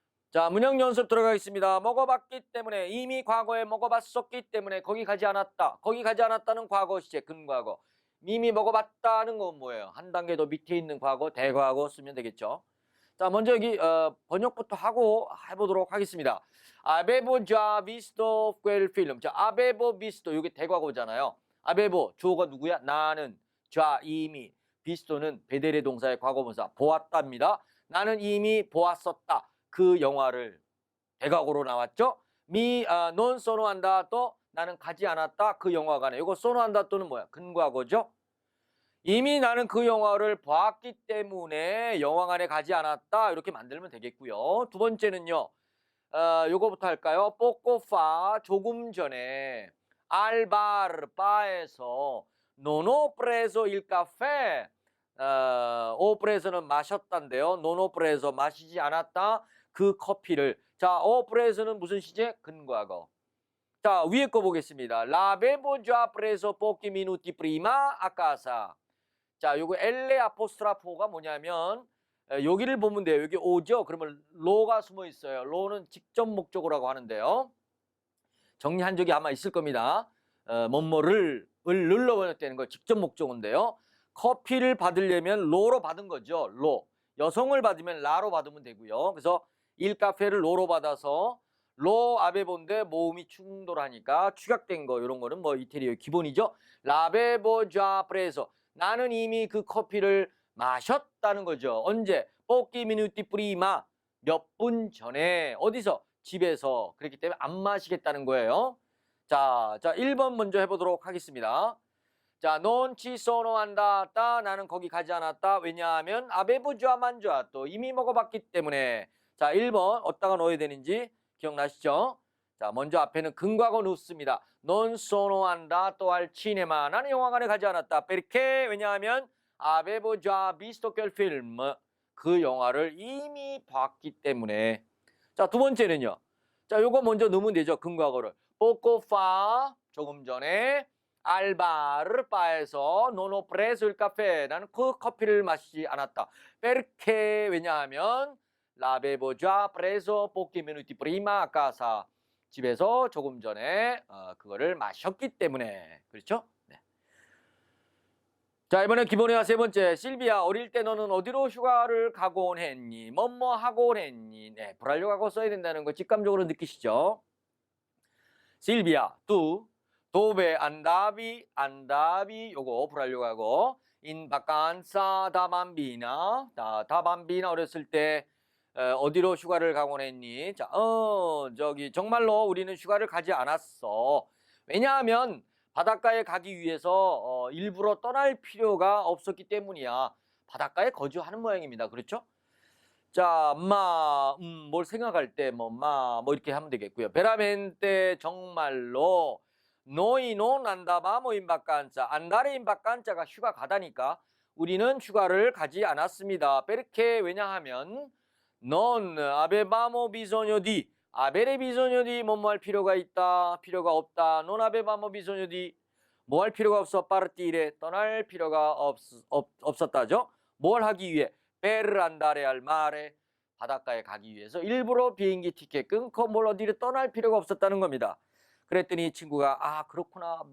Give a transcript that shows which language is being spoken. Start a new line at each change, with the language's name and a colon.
Korean: 자, 문형 연습 들어가겠습니다. 먹어봤기 때문에 이미 과거에 먹어봤었기 때문에 거기 가지 않았다. 거기 가지 않았다는 과거 시제 근과거. 이미 먹어봤다는 건 뭐예요? 한 단계 더 밑에 있는 과거, 대과거 쓰면 되겠죠. 자, 먼저 여기 번역부터 하고 해보도록 하겠습니다.
Italian: Avevo già visto quel film.
Korean: 자,
Italian: avevo visto
Korean: 이게 대과거잖아요. avevo 주어가 누구야? 나는 già 이미 비스토는 베데레 동사의 과거분사 보았답니다. 나는 이미 보았었다. 그 영화를 대각으로 나왔죠.
Italian: non sono andato
Korean: 나는 가지 않았다. 그 영화관에. 이거
Italian: sono andato
Korean: 는 뭐야? 근과거죠. 이미 나는 그 영화를 보았기 때문에 영화관에 가지 않았다. 이렇게 만들면 되겠고요. 두 번째는요. 요거부터 할까요?
Italian: poco fa
Korean: 조금 전에
Italian: al bar
Korean: 바에서
Italian: non ho preso il caffè. ho preso
Korean: 는 마셨단데요.
Italian: non ho preso
Korean: 마시지 않았다. 그 커피를. 자,
Italian: ho preso
Korean: 는 무슨 시제? 근과거. 자, 위에 거 보겠습니다.
Italian: l'avevo già preso pochi minuti prima a casa.
Korean: 자, 요거 엘레 아포스트라포가 뭐냐면 여기를 보면 돼요. 여기 오죠. 그러면 로가 숨어 있어요. 로는 직접 목적어라고 하는데요. 정리한 적이 아마 있을 겁니다. 뭐뭐를 늘러 번역되는 거 직접 목적어인데요. 커피를 받으려면 로로 받은 거죠. 로. 여성을 받으면 라로 받으면 되고요. 그래서 일카페를 로로 받아서 로 아베보인데 모음이 충돌하니까 축약된 거 이런 거는 뭐 이태리어 기본이죠. 라베보 좌 프레소 나는 이미 그 커피를 마셨다는 거죠. 언제?
Italian: pochi minuti prima
Korean: 몇 분 전에 어디서? 집에서. 그렇기 때문에 안 마시겠다는 거예요. 자, 1번 먼저 해보도록 하겠습니다. 자,
Italian: non ci sono andata
Korean: 나는 거기 가지 않았다. 왜냐하면
Italian: avevo già mangiato
Korean: 이미 먹어봤기 때문에. 자, 1번 어디다가 넣어야 되는지 기억나시죠? 자, 먼저 앞에는 근과거 넣습니다.
Italian: non sono andato al cinema.
Korean: 나는 영화관에 가지 않았다.
Italian: perché?
Korean: 왜냐하면
Italian: avevo già visto quel film.
Korean: 그 영화를 이미 봤기 때문에. 자, 두 번째는요. 자, 요거 먼저 넣으면 되죠. 근과거를.
Italian: poco fa 조금 전에 al bar 바에서 non ho preso il caffè.
Korean: 나는 그 커피를 마시지 않았다.
Italian: perché?
Korean: 왜냐하면
Italian: l'avevo già preso pochi minuti prima a casa.
Korean: 집에서 조금 전에 그거를 마셨기 때문에. 그렇죠? 네. 자, 이번에 기본회화 세 번째. 실비야, 어릴 때 너는 어디로 휴가를 가곤 했니? 뭐뭐 하곤 했니? 네, 불활력하고 써야 된다는 거 직감적으로 느끼시죠?
Italian: 실비야, tu dove andavi
Korean: 요거 불활력하고
Italian: in vacanza da bambina. da bambina
Korean: 어렸을 때 어디로 휴가를 가곤 했니? 자, 저기 정말로 우리는 휴가를 가지 않았어. 왜냐하면 바닷가에 가기 위해서 일부러 떠날 필요가 없었기 때문이야. 바닷가에 거주하는 모양입니다. 그렇죠? 자, 뭘 생각할 때 뭐 이렇게 하면 되겠고요.
Italian: 베라멘테
Korean: 정말로
Italian: noi non andavamo in vacanza. andare in vacanza
Korean: 가 휴가 가다니까 우리는 휴가를 가지 않았습니다.
Italian: perché
Korean: 왜냐하면
Italian: non avevamo bisogno di avere bisogno di
Korean: 뭐뭐 할 필요가 있다, 필요가 없다.
Italian: non avevamo bisogno di
Korean: 뭐 할 필요가 없어. partire 떠날 필요가 없었다죠. 뭘 하기 위해?
Italian: per andare al mare
Korean: 바닷가에 가기 위해서 일부러 비행기 티켓 끊고 뭘 어디를 떠날 필요가 없었다는 겁니다. 그랬더니 친구가 아 그렇구나.